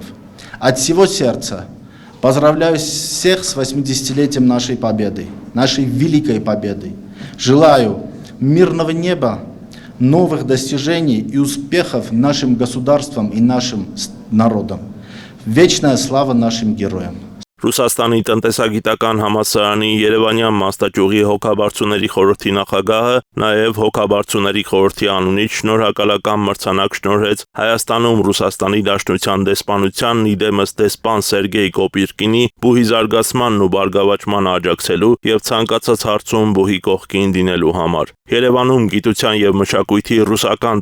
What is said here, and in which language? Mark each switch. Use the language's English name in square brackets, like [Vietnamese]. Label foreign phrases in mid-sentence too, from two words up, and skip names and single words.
[Russian] От всего сердца поздравляю всех с 80-летием нашей победы, нашей великой победы. Желаю мирного неба, новых достижений и успехов нашим государствам и нашим народам. Вечная слава нашим героям. [Armenian] Ռուսաստանի տնտեսագիտական համալսարանի Երևանյան մասնաճյուղի հոգաբարձուների խորհրդի նախագահը նաև հոգաբարձուների խորհրդի անունից շնորհակալական մրցանակ շնորհեց Հայաստանում Ռուսաստանի Դաշնության դեսպանությանն իդեմս դեսպան Սերգեյ Կոպիրկինի բուհի զարգացմանն ու բարգավաճմանը աջակցելու եւ ցանկացած հարցում բուհի կողքին դինելու համար։ Երևանում գիտության եւ մշակույթի ռուսական